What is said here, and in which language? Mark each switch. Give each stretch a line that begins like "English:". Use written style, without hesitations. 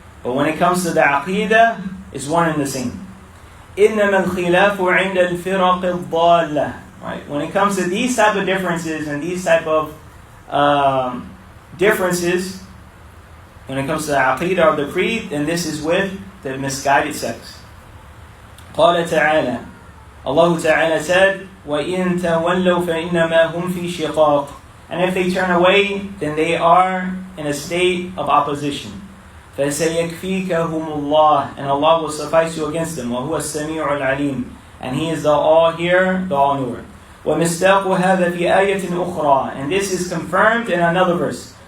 English: But when it comes to the Aqeedah, it's one and the same.
Arabic: إِنَّمَا الْخِلَافُ عِنْدَ الْفِرَقِ الضَّالَّةِ. Right?
English: When it comes to these type of differences and these type of differences, when it comes to the Aqeedah or the Creed, then this is with the misguided sects.
Arabic: قال تعالى,
English: Allah Ta'ala said,
Arabic: وَإِن تَوَلَّوْا فَإِنَّمَا هُمْ فِي شِقَاقٍ.
English: And if they turn away, then they are in a state of opposition.
Arabic: فَسَيَكْفِيكَهُمُ اللَّهِ.
English: And Allah will suffice you against them.
Arabic: وَهُوَ السَّمِيعُ الْعَلِيمُ.
English: And He is the all-hearer, the all-knower.
Arabic: وَمِصْدَاقُ هَذَا فِي آيَةٍ أُخْرَى.
English: And this is confirmed in another verse.